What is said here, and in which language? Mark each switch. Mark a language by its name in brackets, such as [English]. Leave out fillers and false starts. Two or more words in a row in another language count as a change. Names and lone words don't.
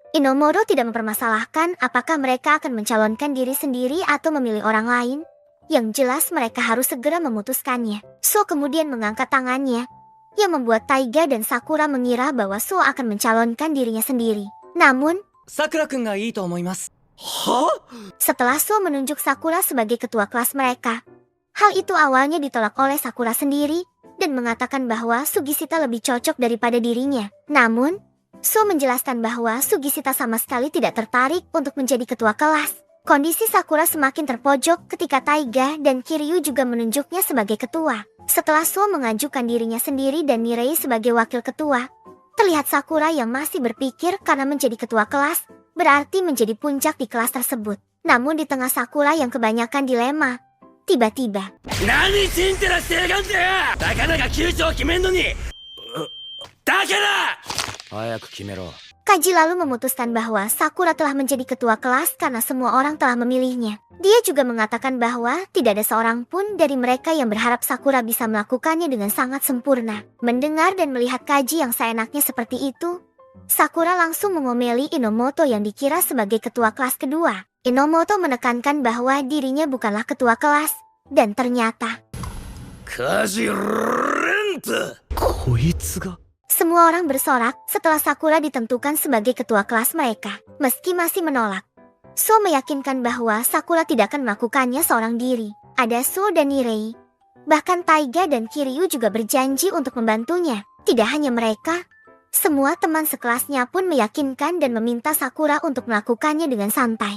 [Indonesian] Inomoro tidak mempermasalahkan apakah mereka akan mencalonkan diri sendiri atau memilih orang lain. Yang jelas mereka harus segera memutuskannya. So kemudian mengangkat tangannya, yang membuat Taiga dan Sakura mengira bahwa So akan mencalonkan dirinya sendiri. Namun, [Japanese] 桜くんがいいと思います. [Indonesian] setelah So menunjuk Sakura sebagai ketua kelas mereka, hal itu awalnya ditolak oleh Sakura sendiri dan mengatakan bahwa Sugishita lebih cocok daripada dirinya. Namun, So menjelaskan bahwa Sugishita sama sekali tidak tertarik untuk menjadi ketua kelas. Kondisi Sakura semakin terpojok ketika Taiga dan Kiryu juga menunjuknya sebagai ketua. Setelah So mengajukan dirinya sendiri dan Nirei sebagai wakil ketua, terlihat Sakura yang masih berpikir karena menjadi ketua kelas berarti menjadi puncak di kelas tersebut. Namun di tengah Sakura yang kebanyakan dilema, Tiba-tiba, [Japanese] 何チンテラしてやがんだよ。たかだか球長決めんのに。だから早く決めろ。 [Indonesian] Kaji lalu memutuskan bahwa Sakura telah menjadi ketua kelas karena semua orang telah memilihnya. Dia juga mengatakan bahwa tidak ada seorang pun dari mereka yang berharap Sakura bisa melakukannya dengan sangat sempurna. Mendengar dan melihat Kaji yang seenaknya seperti itu, Sakura langsung mengomeli Inomoto yang dikira sebagai ketua kelas kedua. Inomoto menekankan bahwa dirinya bukanlah ketua kelas, dan ternyata [Japanese] カジレント。こいつが [Indonesian] semua orang bersorak setelah Sakura ditentukan sebagai ketua kelas mereka. Meski masih menolak, So meyakinkan bahwa Sakura tidak akan melakukannya seorang diri. Ada So dan Nirei. Bahkan Taiga dan Kiryu juga berjanji untuk membantunya. Tidak hanya mereka, semua teman sekelasnya pun meyakinkan dan meminta Sakura untuk melakukannya dengan santai.